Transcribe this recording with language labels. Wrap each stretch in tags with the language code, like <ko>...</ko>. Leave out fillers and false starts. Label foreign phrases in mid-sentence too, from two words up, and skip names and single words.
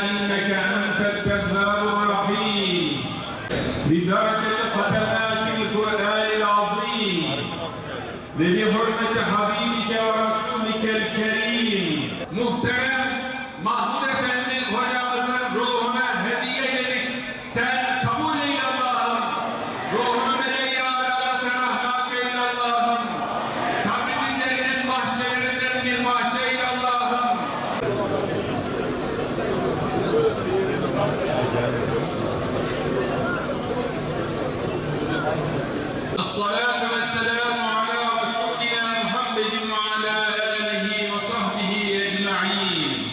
<ar>إنك أنت التواب الرحيم ببركة ختمات القرآن العظيم وبحرمة حبيبك ورسولك الكريم.</ar> <tr>Muhterem Mahmud Efendi hocamızın ruhuna hediye edildik. Sen kabul eyle Allah'ım. Ruhunu meleği alâ ferahnak eyle Allah'ım. Kabrini cennet bahçelerinden bir bahçe eyle Allah'ım.</tr> <ar>الصلاة والسلام على رسولنا محمد وعلى آله وصحبه أجمعين.</ar>